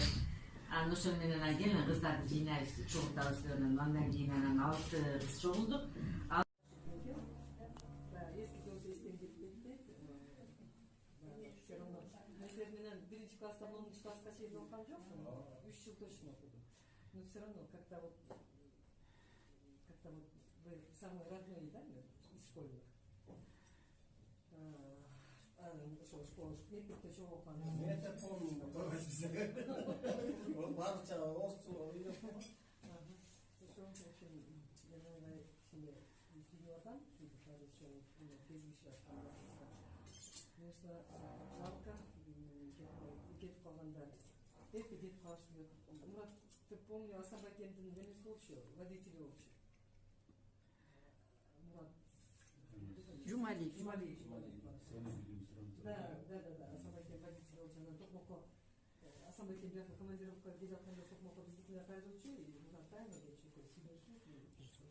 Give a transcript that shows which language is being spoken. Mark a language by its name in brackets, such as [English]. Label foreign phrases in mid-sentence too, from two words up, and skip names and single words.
[Kyrgyz] Ошол менен келин кыздарды жыйнайбыз, чогултабыз деп анан андан кийин анан 6 кыз чогулдук. Биринчи класстан 10 класска чейин окуган жокмун. 3 жыл точно окудум. [Russian] Но все равно как-то вот вы самый родной, да, из школьных. [Kyrgyz] Ошол школа, мектепте чогуу окуган. Мен да помню, барча орусча үйрөнүп калган. Ошол үчүн мен андай кичине сүйүнүп кезигишип атканда. [Russian] Конечно, жалко [Kyrgyz] кетип калганда. Кетип калышты. Мурат, [Russian] ты помню, [Kyrgyz] Асабакендин немеси болчу, водители болчу. Мурат. Жумали. Да, Асабакен водитель болчу. Анан Токмокко Асабакен жака командировкага келип жатканда Токмокко биздикине кайрылчу, Мурат тайына келчү, сүйлөшүп.